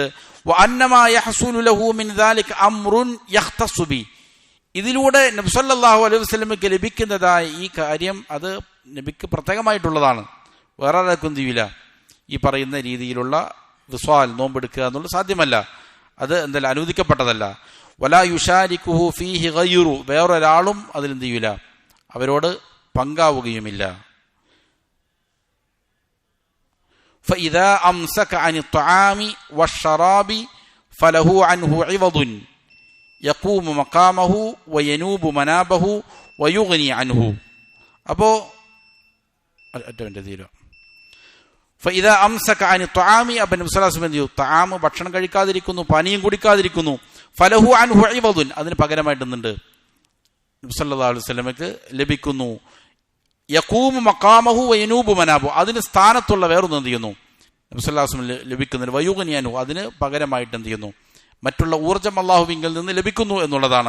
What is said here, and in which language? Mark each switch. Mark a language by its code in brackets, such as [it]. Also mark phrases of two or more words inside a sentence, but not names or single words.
[ar] وإنما يحصل له من ذلك أمر يختص به, [ml] ഇതിലൂടെ നബി [ar] صلى الله عليه وسلم [ml] ലഭിക്കുന്നതായ ഈ കാര്യം അത് നബിക്ക് പ്രത്യേകമായിട്ടുള്ളതാണ്. വേറെ ആർക്കും ചെയ്യില്ല. ഈ പറയുന്ന രീതിയിലുള്ള വിസ്വാൽ നോമ്പെടുക്കുക എന്നുള്ളത് സാധ്യമല്ല, അത് എന്തായാലും അനുവദിക്കപ്പെട്ടതല്ല. [ar] ولا يشاركه فيه غيره, [ml] വേറൊരാളും അതിലെന്ത് ചെയ്യില്ല, അവരോട് പങ്കാവുകയുമില്ല. [ar] فإذا أمسك عن الطعام والشراب فله عنه عوض يقوم مقامه وينوب منابه ويغني عنه. [ml] അപ്പോൾ [ar] فإذا أمسك عن الطعام, [ml] അപ്പോൾ നബി [ar] صلى الله عليه وسلم [ml] തആം ഭക്ഷണം കഴിക്കാതിരിക്കുന്നു, പാനീയം കുടിക്കാതിരിക്കുന്നു, [ar] فله عنه عوض, [ml] അതിന് പകരമായിട്ടുണ്ട് നബി [ar] صلى الله عليه وسلم [ml] ലഭിക്കുന്നു. [ar] يقوم مقامه وينوب منابه, [ml] അതിന് സ്ഥാനത്തുള്ള വേറൊന്നും എന്ത് ചെയ്യുന്നു നബി [ar] صلى الله عليه وسلم [ml] ലഭിക്കുന്നതിന് [ar] ويغني عنه, [ml] അതിന് പകരമായിട്ട് എന്ത് ചെയ്യുന്നു, മറ്റുള്ള ഊർജ്ജം അല്ലാഹുവിങ്കിൽ നിന്ന് ലഭിക്കുന്നു എന്നുള്ളതാണ്.